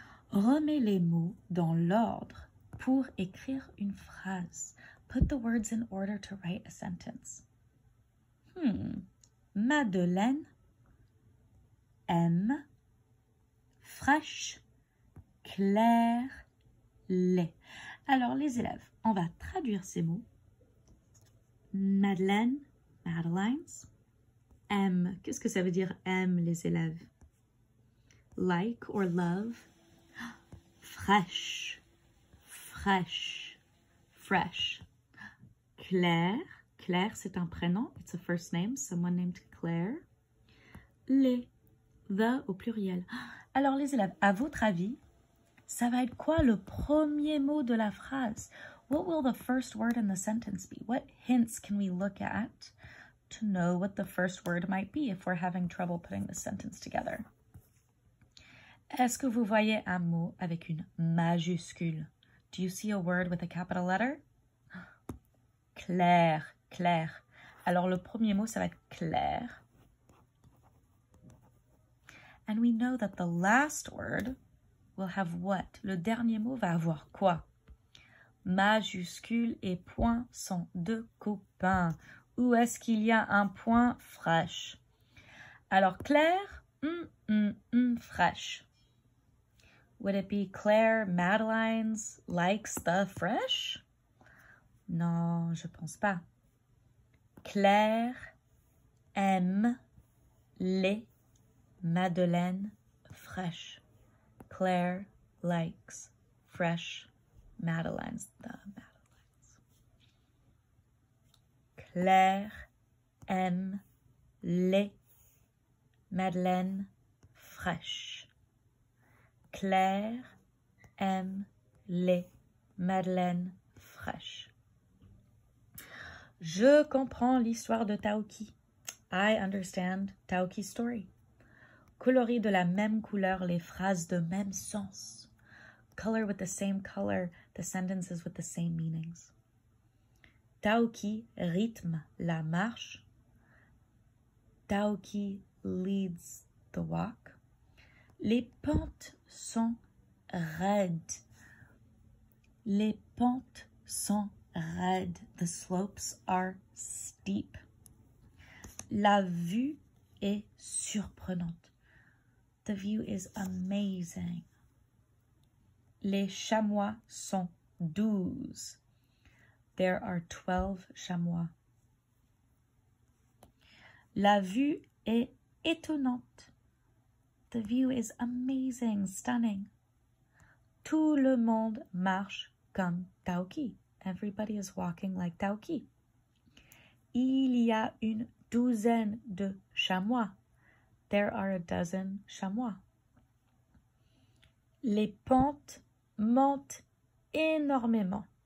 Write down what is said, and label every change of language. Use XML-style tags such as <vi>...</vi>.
<fr>Remets les mots dans l'ordre pour écrire une phrase.</fr> <en>Put the words in order to write a sentence.</en> <fr>Madeleine aime fraîche, claire, lait. Alors, les élèves, on va traduire ces mots. Madeleine, Madelines. M, qu'est-ce que ça veut dire M, les élèves?</fr> <en>Like or love.</en> <fr>Fraîche, fraîche,</fr> <en>fresh. Claire,</en> <fr>Claire c'est un prénom,</fr> <en>it's a first name, someone named Claire.</en> <fr>Les, the au pluriel. Alors les élèves, à votre avis, ça va être quoi le premier mot de la phrase?</fr> <en>What will the first word in the sentence be? What hints can we look at to know what the first word might be if we're having trouble putting the sentence together?</en> <fr>Est-ce que vous voyez un mot avec une majuscule?</fr> <en>Do you see a word with a capital letter?</en> <fr>Claire, claire. Alors le premier mot, ça va être clair.</fr> <en>And we know that the last word will have what?</en> <fr>Le dernier mot va avoir quoi? Majuscule et point sont deux copains. Où est-ce qu'il y a un point? Fraîche. Alors claire, fraîche.</fr> <en>Would it be Claire Madelines likes the fresh?</en> <fr>Non, je pense pas. Claire aime les madeleines fraîches.</fr> <en>Claire likes fresh madeleines. The madeleines.</en> <fr>Claire aime les madeleines fraîches. Claire aime les madeleines fraîches. Je comprends l'histoire de Taoki.</fr> <en>I understand Taoki's story.</en> <fr>Colorer de la même couleur les phrases de même sens.</fr> <en>Color with the same color the sentences with the same meanings.</en> <fr>Taoki rythme la marche.</fr> <en>Taoki leads the walk.</en> <fr>Les pentes sont raides. Les pentes sont raides.</fr> <en>The slopes are steep.</en> <fr>La vue est surprenante.</fr> <en>The view is amazing.</en> <fr>Les chamois sont 12.</fr> <en>There are 12 chamois.</en> <fr>La vue est étonnante.</fr> <en>The view is amazing, stunning.</en> <fr>Tout le monde marche comme Taoki.</fr> <en>Everybody is walking like Taoki.</en> <fr>Il y a une douzaine de chamois.</fr> <en>There are a dozen chamois.</en> <fr>Les pentes montent énormément.</fr>